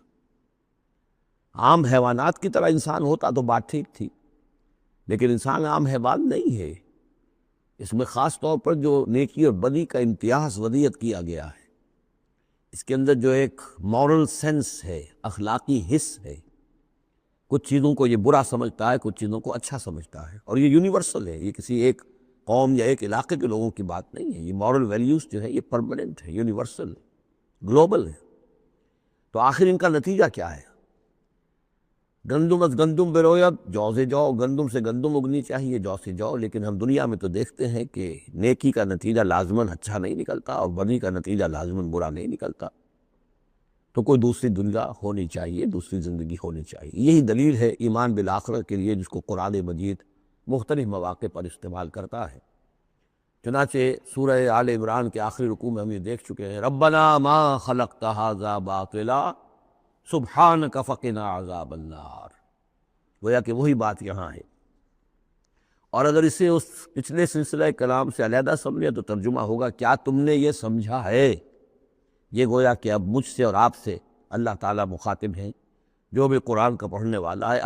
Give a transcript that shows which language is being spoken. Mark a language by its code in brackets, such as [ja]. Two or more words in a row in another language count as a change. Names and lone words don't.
[ur] عام حیوانات کی طرح انسان ہوتا تو بات ٹھیک تھی، لیکن انسان عام حیوان نہیں ہے، اس میں خاص طور پر جو نیکی اور بدی کا امتیاز وضعیت کیا گیا ہے، اس کے اندر جو ایک [en] moral sense [ur] ہے، اخلاقی حس ہے، کچھ چیزوں کو یہ برا سمجھتا ہے، کچھ چیزوں کو اچھا سمجھتا ہے، اور یہ یونیورسل ہے، یہ کسی ایک قوم یا ایک علاقے کے لوگوں کی بات نہیں ہے، یہ [en] moral values [ur] جو ہے یہ پرماننٹ ہے، یونیورسل ہے، گلوبل ہے۔ تو آخر ان کا نتیجہ کیا ہے؟ [fa] گندم از گندم بروید، [ur] جو سے جو، گندم سے گندم اگنی چاہیے، جو سے جو، لیکن ہم دنیا میں تو دیکھتے ہیں کہ نیکی کا نتیجہ لازماً اچھا نہیں نکلتا اور بدی کا نتیجہ لازماً برا نہیں نکلتا۔ تو کوئی دوسری دنیا ہونی چاہیے، دوسری زندگی ہونی چاہیے۔ یہی دلیل ہے ایمان بالآخرہ کے لیے، جس کو قرآن مجید مختلف مواقع پر استعمال کرتا ہے۔ چنانچہ سورہ آل عمران کے آخری رکوع میں ہم یہ دیکھ چکے ہیں، [ar] ربنا ما خلقت ھذا باطلا سبحانک فقنا عذاب النار۔ [ur] گویا کہ وہی بات یہاں ہے، اور اگر اسے اس پچھلے سلسلہ کلام سے علیحدہ سمجھے تو ترجمہ ہوگا، کیا تم نے یہ سمجھا ہے؟ یہ گویا کہ اب مجھ سے اور آپ سے اللہ تعالیٰ مخاطب ہیں، جو بھی قرآن کا پڑھنے والا ہے۔